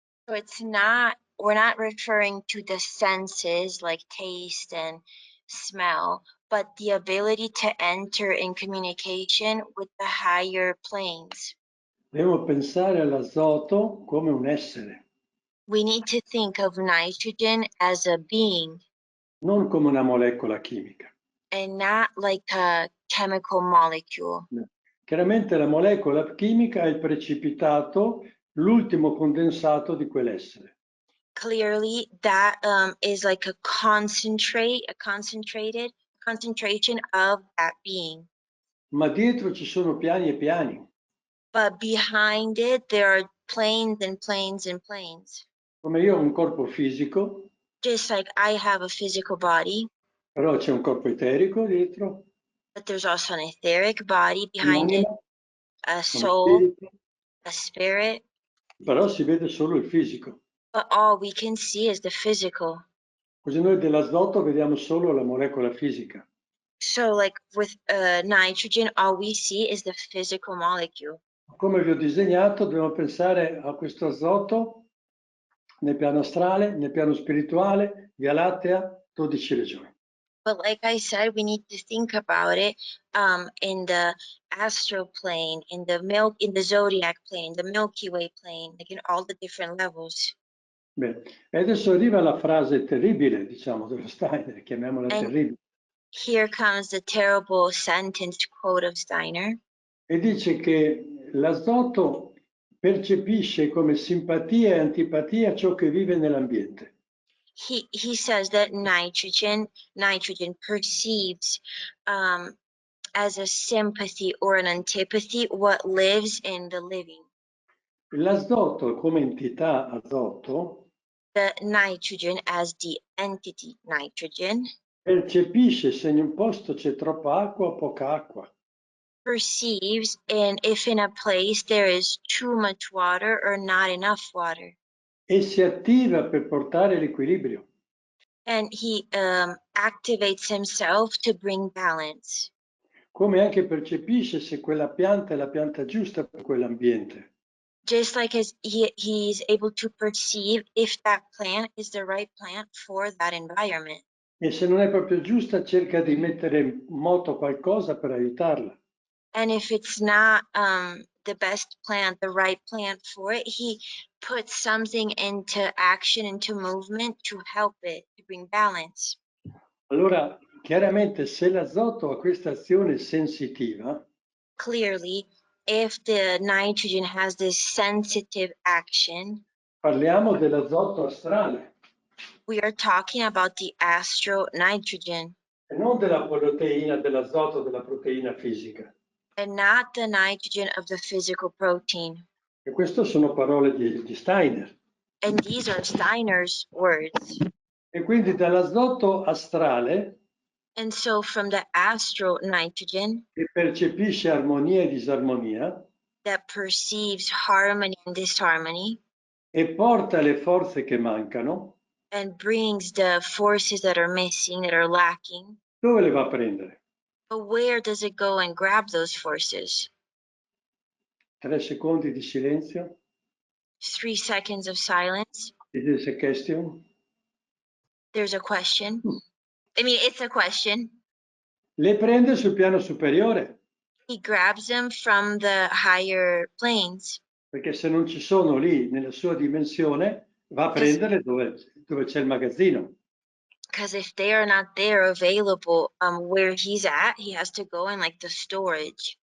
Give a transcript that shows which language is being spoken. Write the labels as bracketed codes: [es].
[en] So it's not, we're not referring to the senses like taste and smell, but the ability to enter in communication with the higher planes. [it] Dobbiamo pensare all'azoto come un essere, [en] We need to think of nitrogen as a being [it] non come una molecola chimica. [en] and not like a chemical molecule. No. [it] Chiaramente la molecola chimica è il precipitato, l'ultimo condensato di quell'essere. [en] Clearly, that is like a concentrated concentration of that being. [it] Ma dietro ci sono piani e piani. [en] But behind it, there are planes and planes and planes. [it] Come io ho un corpo fisico, [en] Just like I have a physical body, [it] però c'è un corpo eterico dietro, [en] but there's also an etheric body behind it, [it] un'anima, [en] a [it] uno [en] soul, [it] spirito, [en] a spirit, [it] però si vede solo il fisico. [en] but all we can see is the physical. [it] Così noi dell'azoto vediamo solo la molecola fisica. [en] So like with nitrogen, all we see is the physical molecule. [it] Come vi ho disegnato, dobbiamo pensare a questo azoto nel piano astrale, nel piano spirituale, Via Lattea, 12 regioni. [en] But like I said, we need to think about it in the astral plane, in the zodiac plane, the Milky Way plane, like in all the different levels. [it] Bene, e adesso arriva la frase terribile, diciamo, dello Steiner, chiamiamola [en] And [it] terribile, [en] here comes the terrible sentence quote of Steiner. [it] e dice che l'azoto percepisce come simpatia e antipatia ciò che vive nell'ambiente. [en] He says that nitrogen perceives as a sympathy or an antipathy what lives in the living. [it] L'azoto come entità azoto [en] The nitrogen as the entity nitrogen [it] percepisce se in un posto c'è troppa acqua o poca acqua. [en] perceives and if in a place there is too much water or not enough water. [it] E si attiva per portare l'equilibrio. [en] And he activates himself to bring balance. [it] Come anche percepisce se quella pianta è la pianta giusta per quell'ambiente. [en] Just like as he's able to perceive if that plant is the right plant for that environment. [it] E se non è proprio giusta, cerca di mettere in moto qualcosa per aiutarla. [en] And if it's not the best plant, the right plant for it, he puts something into action, into movement to help it, to bring balance. [it] Allora, chiaramente, se l'azoto ha questa azione sensitiva, [en] Clearly, if the nitrogen has this sensitive action, [it] parliamo dell'azoto astrale [en] we are talking about the astral nitrogen [it] e non della proteina, dell'azoto, della proteina fisica. [en] and not the nitrogen of the physical protein. [it] E queste sono parole di Steiner. [en] And these are Steiner's words. [it] E quindi dall'azoto astrale, [en] And so from the astral nitrogen [it] che percepisce armonia e disarmonia [en] that perceives harmony and disharmony [it] e porta le forze che mancano, [en] and brings the forces that are missing, that are lacking, [it] dove le va a prendere? [en] but where does it go and grab those forces? [it] 3 secondi di silenzio. [en] 3 seconds of silence. It is a question. There's a question. I mean, it's a question. [it] Le prende sul piano superiore, [en] He grabs them from the higher planes, [it] perché se non ci sono lì nella sua dimensione, va a prenderle dove c'è il magazzino. [en] because if they are not there available where he's at, he has to go in like the storage.